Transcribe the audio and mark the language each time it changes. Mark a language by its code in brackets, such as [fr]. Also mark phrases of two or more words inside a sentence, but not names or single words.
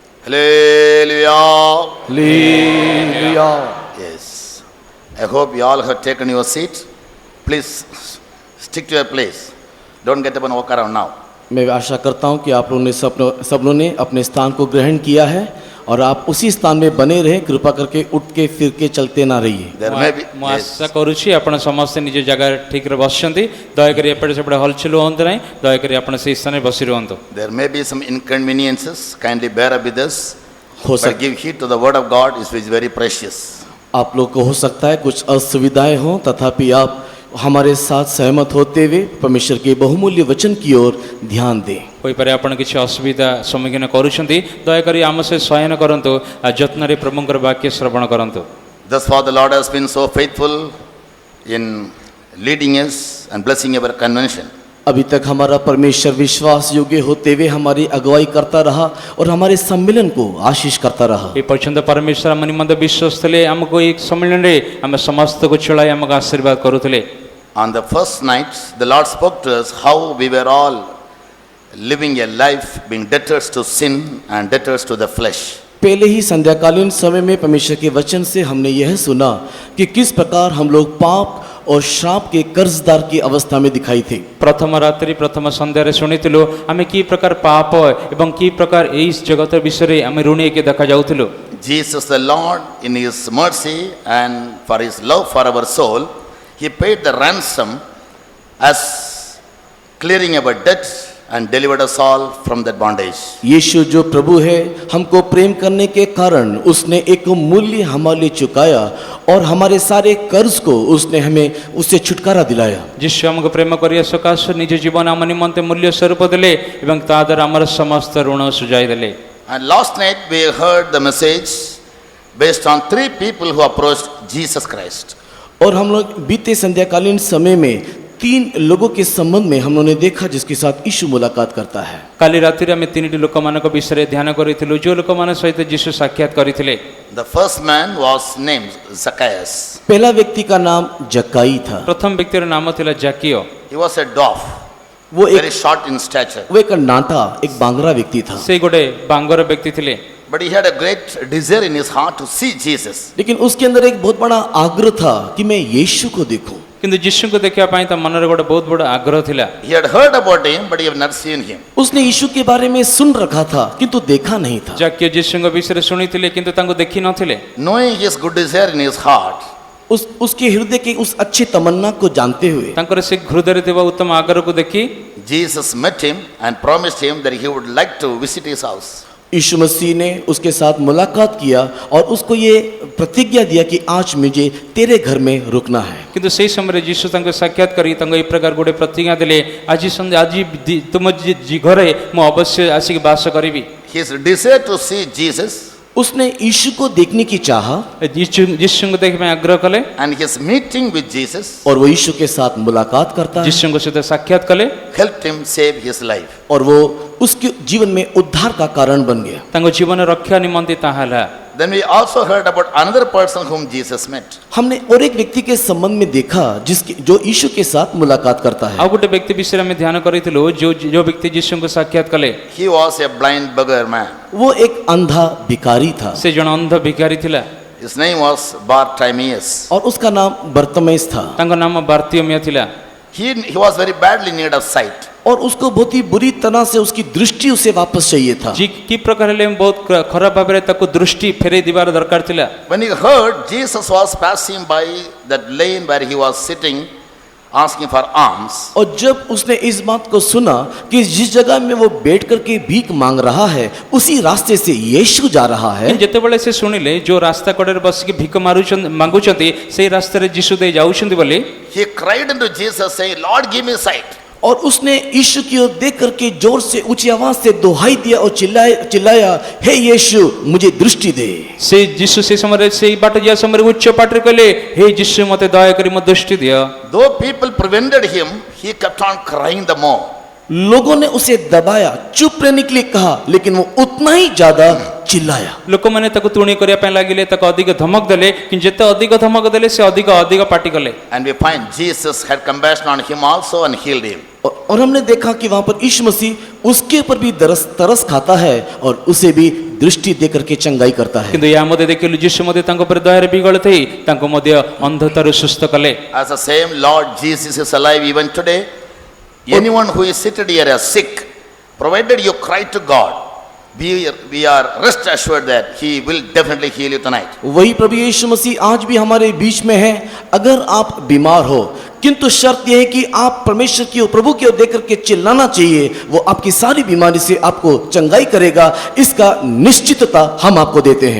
[en] Hallelujah. Hallelujah. Yes. I hope you all have taken your seat. Please stick to your place. Don't get up and walk around now. [hi] मैं आशा करता हूं कि आप लोगों ने सब लोगों ने अपने स्थान को ग्रहण किया है और आप उसी स्थान में बने रहें। कृपा करके उठ के फिर के चलते ना रहिए। [en] There may be. [or] ମୁଁ ଆଶା କରୁଛି ଆପଣ ସମସ୍ତେ ନିଜ ଜାଗାରେ ଠିକରେ ବସିଛନ୍ତି। ଦୟାକରି ଏପଟେ ସେପଟେ ହଲଚଲ ହୁଅନ୍ତୁ ନାହିଁ। ଦୟାକରି ଆପଣ ସେହି ସ୍ଥାନରେ ବସି ରୁହନ୍ତୁ। [en] There may be some inconveniences. Kindly bear up with us. हो But give heed to the word of God, which is very precious. [hi] आप लोग को हो सकता है कुछ असुविधाएं हों, तथापि आप हमारे साथ सहमत होते हुए परमेश्वर के बहुमूल्य वचन की ओर ध्यान दें। [or] ହୋଇପାରେ ଆପଣ କିଛି ଅସୁବିଧା ସମ୍ମୁଖୀନ କରୁଛନ୍ତି। ଦୟାକରି ଆମ ସହିତ ଶୟନ କରନ୍ତୁ ଆଉ ଯତ୍ନରେ ପ୍ରଭୁଙ୍କର ବାକ୍ୟ ଶ୍ରବଣ କରନ୍ତୁ। [en] Thus far the Lord has been so faithful in leading us and blessing our convention. [hi] अभी तक हमारा परमेश्वर विश्वास योग्य होते हुए हमारी अगुवाई करता रहा और हमारे सम्मेलन को आशीष करता रहा। [or] ଏ ପର୍ଯ୍ୟନ୍ତ ପରମେଶ୍ୱର ଆମ ନିମନ୍ତେ ବିଶ୍ୱସ୍ତ ଥିଲେ। ଆମକୁ ଏହି ସମ୍ମିଳନୀରେ ଆମେ ସମସ୍ତଙ୍କୁ ଛୁଡ଼ାଇ ଆମକୁ ଆଶୀର୍ବାଦ କରୁଥିଲେ। [en] On the first night, the Lord spoke to us how we were all living a life being debtors to sin and debtors to the flesh. [hi] पहले ही संध्याकालीन समय में परमेश्वर के वचन से हमने यह सुना कि किस प्रकार हम लोग पाप और श्राप के कर्जदार की अवस्था में दिखाई थे। [or] ପ୍ରଥମ ରାତ୍ରି ପ୍ରଥମ ସନ୍ଧ୍ୟାରେ ଶୁଣିଥିଲୁ ଆମେ କି ପ୍ରକାର ପାପ ଏବଂ କି ପ୍ରକାର ଏହି ଜଗତ ବିଷୟରେ ଆମେ ଋଣୀ ହେଇକି ଦେଖାଯାଉଥିଲୁ। [en] Jesus the Lord, in His mercy and for His love for our soul, He paid the ransom as clearing our debt and delivered us all from that bondage. [hi] यीशु जो प्रभु है, हमको प्रेम करने के कारण उसने एक मूल्य हमारे लिए चुकाया और हमारे सारे कर्ज को उसने हमें उससे छुटकारा दिलाया। [or] ଯୀଶୁ ଆମକୁ ପ୍ରେମ କରିବା ସକାଶେ ନିଜ ଜୀବନ ଆମ ନିମନ୍ତେ ମୂଲ୍ୟ ସ୍ୱରୂପ ଦେଲେ ଏବଂ ତା ଦ୍ୱାରା ଆମର ସମସ୍ତ ଋଣ ସୁଝାଇ ଦେଲେ। [en] And last night we heard the message based on 3 people who approached Jesus Christ. [hi] और हम लोग बीते संध्याकालीन समय में 3 लोगों के संबंध में हम लोगों ने देखा जिसके साथ यीशु मुलाकात करता है। [or] କାଲି ରାତିରେ ଆମେ 3ଟି ଲୋକମାନଙ୍କ ବିଷୟରେ ଧ୍ୟାନ କରିଥିଲୁ ଯେଉଁ ଲୋକମାନଙ୍କ ସହିତ ଯୀଶୁ ସାକ୍ଷାତ କରିଥିଲେ। [en] The first man was named Zacchaeus. [hi] पहला व्यक्ति का नाम जक्काई था। [or] ପ୍ରଥମ ବ୍ୟକ୍ତିର ନାମ ଥିଲା ଜାକିଓ। [en] He was a dwarf, [hi] वो [en] very [hi] एक [en] short in stature. [hi] नाटा एक बांगरा व्यक्ति था। [or] ସେ ଗୋଟେ ବାଙ୍ଗର ବ୍ୟକ୍ତି ଥିଲେ। [en] But he had a great desire in his heart to see Jesus. [hi] लेकिन उसके अंदर एक बहुत बड़ा आग्रह था कि मैं यीशु को देखूं। [or] କିନ୍ତୁ ଯୀଶୁଙ୍କୁ ଦେଖିବା ପାଇଁ ତା ମନରେ ଗୋଟେ ବହୁତ ବଡ଼ ଆଗ୍ରହ ଥିଲା। [en] He had heard about him, but he had not seen him. [hi] उसने यीशु के बारे में सुन रखा था किंतु देखा नहीं था। [or] ଜାକିଓ ଯୀଶୁଙ୍କ ବିଷୟରେ ଶୁଣିଥିଲେ କିନ୍ତୁ ତାଙ୍କୁ ଦେଖି ନଥିଲେ। [en] Knowing his good desire in his heart, [hi] उसके हृदय के उस अच्छे तमन्ना को जानते हुए [or] ତାଙ୍କର ସେ ହୃଦୟରେ ଥିବା ଉତ୍ତମ ଆଗ୍ରହକୁ ଦେଖି [en] Jesus met him and promised him that he would like to visit his house. [hi] यीशु मसीह ने उसके साथ मुलाकात किया और उसको ये प्रतिज्ञा दिया कि आज मुझे तेरे घर में रुकना है। [or] କିନ୍ତୁ ସେହି ସମୟରେ ଯୀଶୁ ତାଙ୍କୁ ସାକ୍ଷାତ କରି ତାଙ୍କୁ ଏହି ପ୍ରକାର ଗୋଟେ ପ୍ରତିଜ୍ଞା ଦେଲେ ଆଜି ତୁମ ଘରେ ମୁଁ ଅବଶ୍ୟ ଆସିକି ବାସ କରିବି। [en] His desire to see Jesus [hi] उसने यीशु को देखने की चाहा [or] ଯୀଶୁଙ୍କୁ ଦେଖିବା ପାଇଁ ଆଗ୍ରହ କଲେ [en] and his meeting with Jesus [hi] और वो यीशु के साथ मुलाकात करता है [or] ଯୀଶୁଙ୍କ ସହିତ ସାକ୍ଷାତ କଲେ [en] helped him save his life. [hi] और वो उसके जीवन में उद्धार का कारण बन गया। [or] ତାଙ୍କ ଜୀବନ ରକ୍ଷା ନିମନ୍ତେ ତାହା ହେଲା। [en] Then we also heard about another person whom Jesus met. [hi] हमने और एक व्यक्ति के संबंध में देखा जो यीशु के साथ मुलाकात करता है। [or] ଆଉ ଗୋଟେ ବ୍ୟକ୍ତି ବିଷୟରେ ଆମେ ଧ୍ୟାନ କରିଥିଲୁ ଯେଉଁ ବ୍ୟକ୍ତି ଯୀଶୁଙ୍କୁ ସାକ୍ଷାତ କଲେ [en] He was a blind beggar man. [hi] वो एक अंधा भिखारी था। [or] ସେ ଜଣେ ଅନ୍ଧ ଭିକାରୀ ଥିଲା। [en] His name was Bartimaeus. [hi] और उसका नाम बर्तमेस था। [or] ତାଙ୍କ ନାମ ବାର୍ତିମେୟ ଥିଲା। [en] He was very badly in need of sight. [hi] और उसको बहुत ही बुरी तरह से उसकी दृष्टि उसे वापस चाहिए था। [or] କି ପ୍ରକାର ହେଲେ ବହୁତ ଖରାପ ଭାବରେ ତାକୁ ଦୃଷ୍ଟି ଫେରେଇ ଦିବାର ଦରକାର ଥିଲା। [en] When he heard Jesus was passing by that lane where he was sitting asking for alms, [hi] और जब उसने इस बात को सुना कि जिस जगह में वो बैठ करके भीख मांग रहा है उसी रास्ते से यीशु जा रहा है, [or] ଯେତେବେଳେ ସେ ଶୁଣିଲେ ଯୋଉ ରାସ୍ତା କଡ଼ରେ ବସିକି ଭିକ ମାଗୁଛନ୍ତି ସେଇ ରାସ୍ତାରେ ଯୀଶୁ ଦେଇ ଯାଉଛନ୍ତି ବୋଲି [en] he cried unto Jesus saying, Lord, give me sight. [hi] और उसने यीशु की ओर देख करके जोर से ऊंची आवाज से दोहाई दिया और चिल्लाया, हे यीशु मुझे दृष्टि दे। [or] ସେ ଯୀଶୁ ସେ ସମୟରେ ସେଇ ବାଟ ଯିବା ସମୟରେ ଉଚ୍ଚ ପାଟିରେ କହିଲେ, ହେ ଯୀଶୁ ମୋତେ ଦୟାକରି ମୋ ଦୃଷ୍ଟି ଦିଅ। [en] Though people prevented him, he kept on crying the more. [hi] लोगों ने उसे दबाया, चुप रहने के लिए कहा, लेकिन वो उतना ही ज्यादा चिल्लाया। [or] ଲୋକମାନେ ତାକୁ ତୁଣି କରିବା ପାଇଁ ଲାଗିଲେ, ତାକୁ ଅଧିକ ଧମକ ଦେଲେ, କିନ୍ତୁ ଯେତେ ଅଧିକ ଧମକ ଦେଲେ ସେ ଅଧିକ ପାଟି କଲେ। [en] And we find Jesus had compassion on him also and healed him. [hi] और हमने देखा कि वहां पर यीशु मसीह उसके ऊपर भी तरस खाता है और उसे भी दृष्टि देकर के चंगाई करता है। [or] କିନ୍ତୁ ଏହା ମଧ୍ୟ ଦେଖିଲୁ ଯୀଶୁ ମଧ୍ୟ ତାଙ୍କ ଉପରେ ଦୟାରେ ବିଗଳ ଥଇ ତାଙ୍କୁ ମଧ୍ୟ ଅନ୍ଧତାରୁ ସୁସ୍ଥ କଲେ। [en] As the same Lord Jesus is alive even today, anyone who is seated here as sick, provided you cry to God, we are rest assured that He will definitely heal you tonight. [hi] वही प्रभु यीशु मसीह आज भी हमारे बीच में है। अगर आप बीमार हो, किंतु शर्त यह है कि आप परमेश्वर की ओर, प्रभु की ओर देख करके चिल्लाना चाहिए, वो आपकी सारी बीमारी से आपको चंगाई करेगा, इसका निश्चितता हम आपको देते हैं।